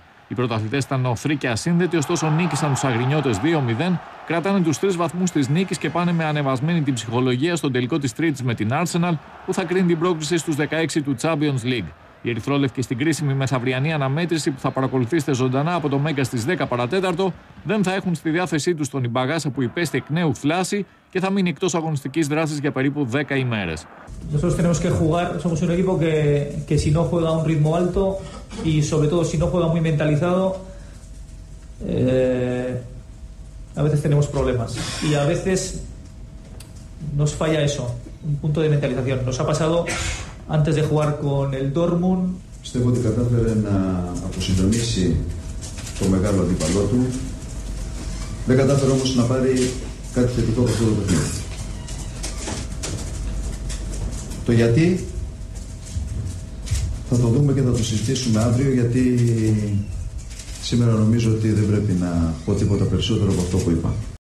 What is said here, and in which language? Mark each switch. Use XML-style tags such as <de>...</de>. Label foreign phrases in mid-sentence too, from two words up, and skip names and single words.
<el>Οι πρωταθλητές ήταν οχθροί και ασύνδετοι, ωστόσο νίκησαν τους Αγρινιώτες 2-0, κρατάνε τους 3 βαθμούς της νίκης και πάνε με ανεβασμένη την ψυχολογία στον τελικό της Τρίτης με την Arsenal, που θα κρίνει την πρόκριση στους 16 του Champions League. Οι ερυθρόλευκοι στην κρίσιμη μεθαυριανή αναμέτρηση που θα παρακολουθήσετε ζωντανά από το Μέγκα στις 10 παρατέταρτο δεν θα έχουν στη διάθεσή τους τον Ιμπαγάσα που υπέστη εκ νέου θλάση και θα μείνει εκτός αγωνιστικής δράσης για περίπου 10 ημέρες.</el> <es>Nosotros tenemos que jugar, somos un equipo que si no juega a un ritmo alto y sobre todo si no juega muy mentalizado, a veces tenemos problemas y a veces nos falla eso, un punto de mentalización. Nos ha pasado antes de jugar con el Dortmund.</es> <el>Πιστεύω ότι κατάφερε να αποσυντονίσει το μεγάλο αντίπαλό του. Δεν κατάφερε όμως να πάρει κάτι θετικό από αυτό το παιχνίδι. Το γιατί θα το δούμε και θα το συζητήσουμε αύριο, γιατί σήμερα νομίζω ότι δεν πρέπει να πω τίποτα περισσότερο από αυτό που είπα.</el>